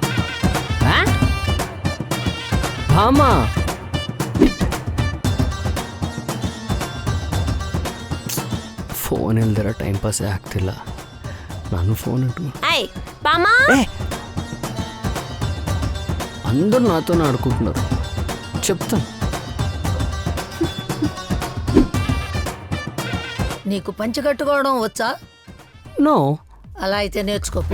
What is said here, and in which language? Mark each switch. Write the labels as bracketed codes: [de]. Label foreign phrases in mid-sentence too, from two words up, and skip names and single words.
[te] భామా, [kn] ಫೋನ್ ಇಲ್ದಿರ ಟೈಮ್ ಪಾಸೇ ಆಗ್ತಿಲ್ಲ. ನಾನು ಫೋನ್ ಇಟ್ಟು [te] ఐ బామ్మా, అందరూ నాతోనే ఆడుకుంటున్నారు. చెప్తాను. నీకు పంచె కట్టుకోవడం వచ్చా? నో. అలా అయితే నేర్చుకోపో.